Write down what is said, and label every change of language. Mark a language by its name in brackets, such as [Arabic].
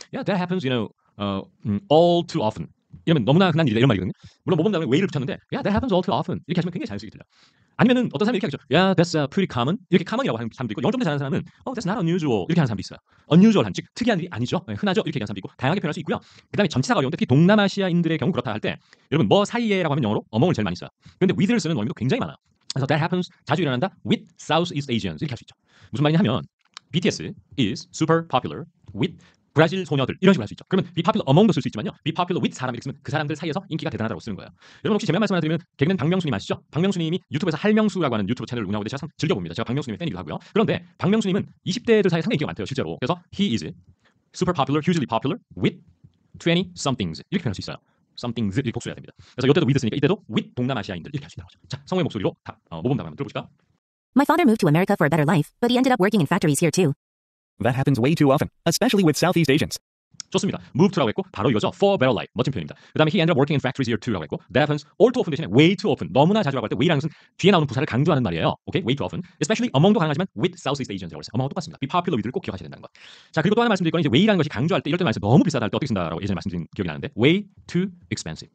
[English] Yeah, that happens, all too often. [Korean] 이러면 너무나 흔한 일이다 이런 말이거든요. 물론 모범 다음에 way를 붙였는데 yeah, that happens all too often 이렇게 하시면 굉장히 자연스럽게 들려요. 아니면은 어떤 사람이 이렇게 하겠죠. [English] Yeah, that's pretty common. [Korean] 이렇게 common이라고 하는 사람도 있고 영어 좀 더 잘하는 사람은 that's not unusual 이렇게 하는 사람도 있어요. unusual한 즉 특이한 일이 아니죠. 흔하죠. 이렇게 얘기하는 사람도 있고 다양하게 표현할 수 있고요. 그다음에 전치사가 어려운데 특히 동남아시아인들의 경우 그렇다 할 때 여러분 뭐 사이에라고 하면 영어로 among을 제일 많이 써요. 그런데 with를 쓰는 원리도 굉장히 많아요. 그래서 that happens 자주 일어난다 with Southeast Asians 이렇게 할 수 있죠. 무슨 말이냐 하면 BTS is super popular with 브라질 소녀들 이런 식으로 할 수 있죠. 그러면 be popular among 도 쓸 수 있지만요. be popular with 사람 이렇게 쓰면 그 사람들 사이에서 인기가 대단하다고 쓰는 거예요. 여러분 혹시 제가 말씀 하나 드리면 개그맨 박명수님 아시죠? 박명수님이 유튜브에서 할명수라고 하는 유튜브 채널을 운영하고 제가 참 즐겨봅니다. 제가 박명수님의 팬이기도 하고요. 그런데 박명수님은 20대들 사이에 상당히 인기가 많대요. 실제로. 그래서 he is super popular, hugely popular with 20 somethings 이렇게 표현할 수 있어야 somethings 이렇게 복수해야 됩니다. 그래서 이때도 with 쓰니까 이때도 with 동남아시아인들 이렇게 할 수 있다고 하죠. 자, 성우의 목소리로 모범 답 한번 들어보실까요? [English] My father moved to America for a better life, but he ended up working in factories here too. That happens way too often, especially with Southeast Asians. [Korean] 좋습니다. move to 라고 했고 바로 이거죠. [English] for better life. 멋진 표현입니다. 그 다음에 he ended up working in factories here too라고 했고 that happens all too often 대신에 way too often. [Korean] 너무나 자주라고 할 때 way라는 것은 뒤에 나오는 부사를 강조하는 말이에요. [English] 오케이? way too often. especially among도 가능하지만 with Southeast Asians라고 했어요. [Korean] among도 똑같습니다. be popular with를 꼭 기억하셔야 된다는 것. 자, 그리고 또 하나 말씀드릴 건 이제 way라는 것이 강조할 때 이럴 때 말씀 너무 비싸다 할 때 어떻게 쓴다라고 예전에 말씀드린 기억이 나는데 way too expensive.